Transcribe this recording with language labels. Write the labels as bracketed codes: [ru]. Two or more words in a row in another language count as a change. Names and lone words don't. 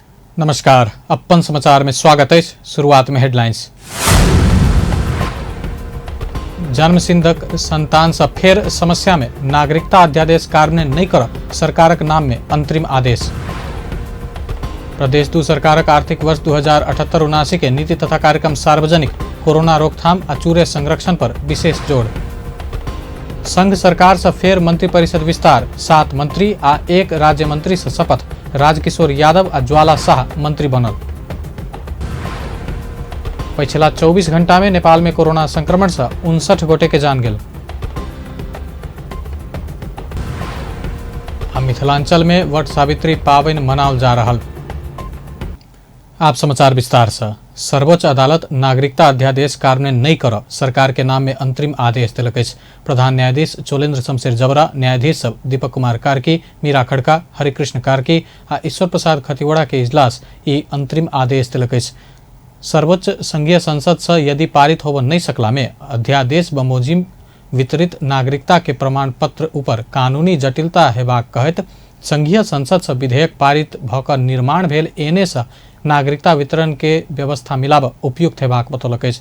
[mai] नमस्कार, अपन समाचार में स्वागत है। शुरुआत में हेडलाइंस। जन्मसिद्धक संतान से फेर समस्या में नागरिकता अध्यादेश कार्यान्वयन नहीं कर सरकारक नाम में अंतरिम आदेश। प्रदेश दू सरकारक आर्थिक वर्ष 2078-79 के नीति तथा कार्यक्रम सार्वजनिक, कोरोना रोकथाम आ चूरे संरक्षण पर विशेष जोड़। संघ सरकार से फेर मंत्री परिषद विस्तार, 7 मंत्री आ 1 राज्य मंत्री से शपथ। राजकिशोर यादव आ ज्वाला शाह मंत्री बनल। पिछला 24 घंटा में नेपाल में कोरोना संक्रमण से 59 गोटे के जान गेल। मिथिलांचल में वट सावित्री पावनि मनाओल जा रहल। आप समाचार विस्तार से। सर्वोच्च अदालत नागरिकता अध्यादेश कार्यान्वयन नहीं कर सरकार के नाम में अंतरिम आदेश दिलक अछि। प्रधान न्यायाधीश चोलेन्द्र शमशेर जबरा, न्यायाधीश सब दीपक कुमार कार्की, मीरा खड़का, हरिकृष्ण कार्की आ ईश्वर प्रसाद खतिवड़ा के इजलास ई अंतरिम आदेश दिलक अछि। सर्वोच्च संघीय संसद से यदि पारित होब नहीं सकला में अध्यादेश बमोजिम वितरित नागरिकता के प्रमाण पत्र ऊपर कानूनी जटिलता हेबाक कहैत संघीय संसद से विधेयक पारित भऽ निर्माण भेल एने से नागरिकता वितरण के व्यवस्था मिलाब उपयुक्त हेबाक बतौलक अछि।